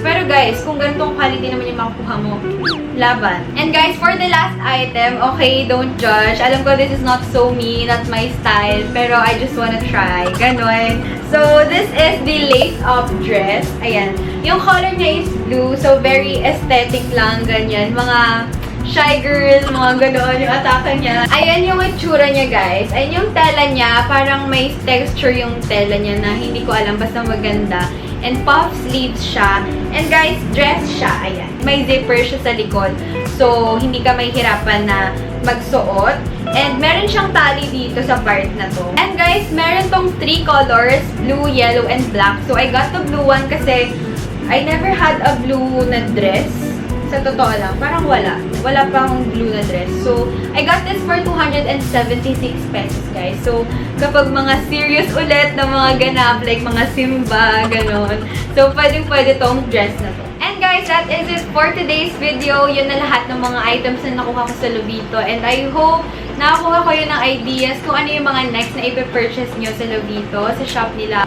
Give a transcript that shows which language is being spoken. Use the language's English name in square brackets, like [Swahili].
[Filipino] Pero guys, kung ganitong quality naman yung makukuha mo, laban. [English] And guys, for the last item, okay, don't judge. [Filipino] Alam ko [English] this is not so me, not my style, [Filipino] pero [English] I just wanna try. Ganon. So, this is the lace-up dress. Ayan. [Filipino] Yung color niya [English] is blue, so very aesthetic [Filipino] lang, ganyan. Mga shy girl, mga gano'n yung atake niya. Ayan yung itsura niya, guys. Ayan yung tela niya. Parang may texture yung tela niya na hindi ko alam. Basta maganda. [English] And puff sleeves siya. And guys, dress siya. Ayan. [Filipino] May zipper siya sa likod. So, hindi ka mahihirapan na magsuot. And meron siyang tali dito sa part na to. [English] And guys, [Filipino] meron tong [English] 3 colors. Blue, yellow, and black. So, I got the blue one [Filipino] kasi [English] I never had a blue na dress. [Filipino] Sa totoo lang, parang wala. Wala pang blue na dress. So, I got this for 276 pesos, guys. So, kapag mga serious ulit na mga ganap, like mga Simba, ganon. [English] So, [Filipino] pwede tong dress na to. [English] And guys, that is it for today's video. [Filipino] Yun na lahat ng mga items na nakuha ko sa Lobito. [English] And I hope [Filipino] nakakuha ko yun ng ideas kung ano yung mga next na ipipurchase nyo sa Lovito, sa shop nila.